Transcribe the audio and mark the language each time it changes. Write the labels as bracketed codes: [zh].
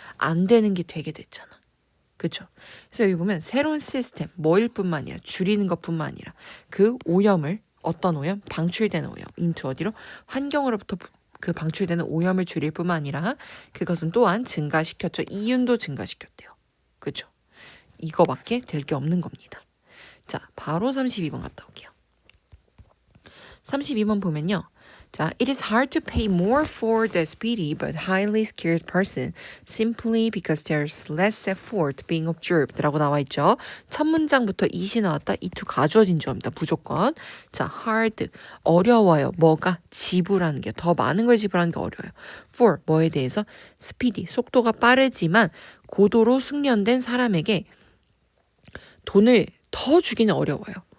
[ko] 안 되는 게 되게 됐잖아. 그렇죠? 그래서 여기 보면 새로운 시스템, 뭐일 뿐만 아니라 줄이는 것뿐만 아니라 그 오염을 어떤 오염? 방출되는 오염. 인투 어디로? 환경으로부터 그 방출되는 오염을 줄일 뿐만 아니라 그것은 또한 증가시켰죠. 이윤도 증가시켰대요. 그렇죠? 이거밖에 될 게 없는 겁니다. 자, 바로 32번 갔다 올게요. 32번 보면요. [en] 자, it is hard to pay more for the speedy but highly skilled person simply because there's less effort being observed [ko] 라고 나와 있죠. 첫 문장부터 it이 나왔다. it 가주어진 주어입니다. 무조건. 자, hard 어려워요. 뭐가? 지불하는 게 더 많은 걸 지불하는 게 어려워요. for 뭐에 대해서? speedy 속도가 빠르지만 고도로 숙련된 사람에게 돈을 더 주기는 어려워요.